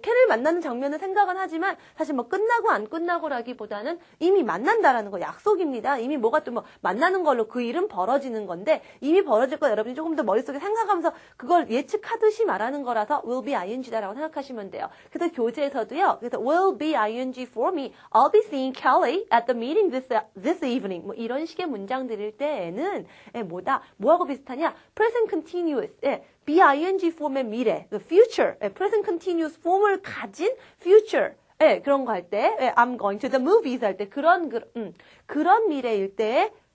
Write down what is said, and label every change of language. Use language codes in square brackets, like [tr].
[ko] 켈리를 만나는 장면을 생각은 하지만 사실 끝나고 안 끝나고라기보다는 이미 만난다라는 거 약속입니다. 이미 뭐가 또 만나는 걸로 그 일은 벌어지는 건데 이미 벌어질 거 여러분이 조금 더 머릿속에 생각하면서 그걸 예측하듯이 말하는 거라서 will be ing다라고 생각하시면 돼요. 그래서 교재에서도요. [en] 그래서 will be ing for me. I'll be seeing Kelly at the meeting this evening. [ko] 이런 식의 문장 드릴 때에는 뭐하고 비슷하냐? present continuous. BING 폼의 미래, future, present continuous 폼을 가진 future, 그런 거 할 때, I'm going to the movies 할 때, 그런 미래일 때,